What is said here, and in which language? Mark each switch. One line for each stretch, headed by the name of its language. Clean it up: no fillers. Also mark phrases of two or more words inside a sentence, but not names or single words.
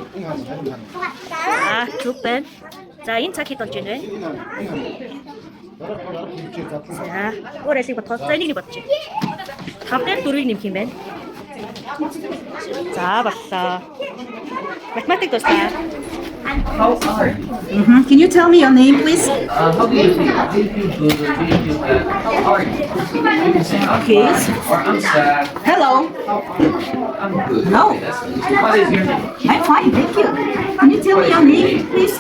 Mongolian: За энэ хаана. Зүг байна. За энэ цаг хэд болж байна вэ? За өөр алийг бодхоо. За энийг бодчих. 5 дээр 4-ийг нэмэх юм байна. За боллоо. Математик дуслаа.
English: How are you? Can you tell me your name, please? How do you feel? Do you feel good? Do you feel bad? How are you? You can say I'm Okay. fine, or I'm sad. Hello. I'm good. No. Okay, that's good. What is your name? I'm fine, thank you. Can you tell me your name, please?